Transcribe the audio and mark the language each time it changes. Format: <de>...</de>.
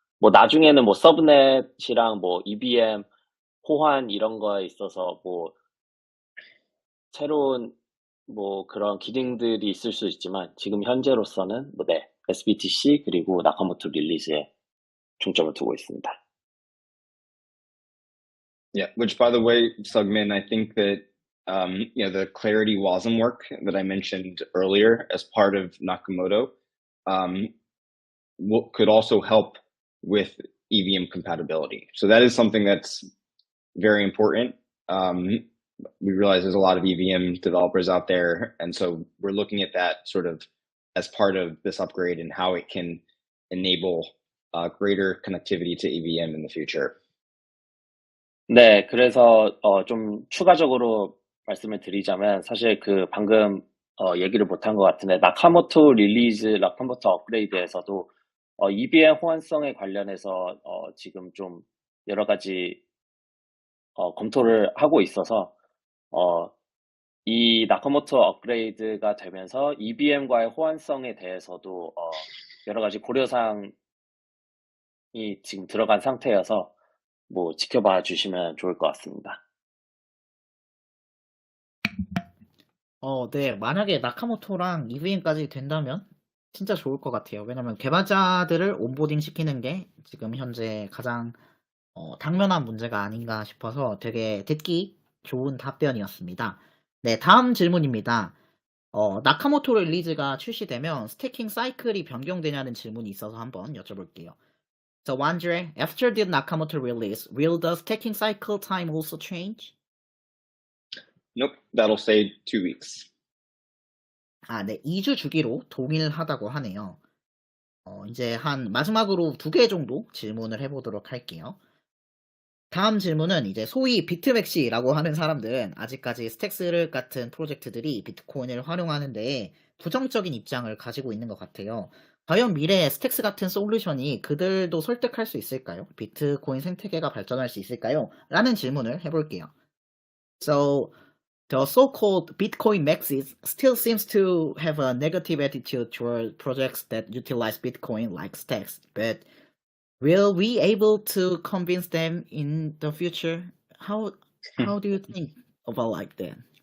<ko>뭐 나중에는 뭐 서브넷이랑 뭐 EVM 호환 이런 거에 있어서 뭐 새로운 뭐 그런 기능들이 있을 수 있지만, 지금 현재로서는 sBTC 그리고 나카모토 릴리즈에 중점을 두고 있습니다.</ko> <en>Yeah, which by the way, Sugmin, I think that the Clarity WASM work that I mentioned earlier as part of Nakamoto could also help with EVM compatibility. So that is something that's very important. We realize there's a lot of EVM developers out there, and so we're looking at that sort of as part of this upgrade and how it can enable greater connectivity to EVM in the future.</en> <ko>네, 그래서 좀 추가적으로 말씀을 드리자면, 사실 그 방금 얘기를 못한 것 같은데, 나카모토 업그레이드에서도 EVM 호환성에 관련해서 지금 좀 여러 가지 검토를 하고 있어서 이 나카모토 업그레이드가 되면서 EVM과의 호환성에 대해서도 여러 가지 고려사항이 지금 들어간 상태여서 뭐 지켜봐 주시면 좋을 것 같습니다. 네, 만약에 나카모토랑 EVM까지 된다면 진짜 좋을 것 같아요. 왜냐면 개발자들을 온보딩 시키는 게 지금 현재 가장 당면한 문제가 아닌가 싶어서 되게 듣기 좋은 답변이었습니다. 네, 다음 질문입니다. 나카모토 릴리즈가 출시되면 스태킹 사이클이 변경되냐는 질문이 있어서 한번 여쭤볼게요.</ko> <en>So Andre, after the Nakamoto release, will the stacking cycle time also change? Nope, that'll stay 2 weeks.</en> <ko>네, 2주 주기로 동일하다고 하네요. 이제 마지막으로 2개 정도 질문을 해보도록 할게요. 다음 질문은 이제 소위 비트맥시라고 하는 사람들은 아직까지 스택스 같은 프로젝트들이 비트코인을 활용하는데 부정적인 입장을 가지고 있는 것 같아요. 과연 미래에 스택스 같은 솔루션이 그들도 설득할 수 있을까요? 비트코인 생태계가 발전할 수 있을까요? 라는 질문을 해볼게요.</ko> <en>So, the so-called Bitcoin maxis still seems to have a negative attitude toward projects that utilize Bitcoin like Stacks, but will we able to convince them in the future? How do you think about like that?</en>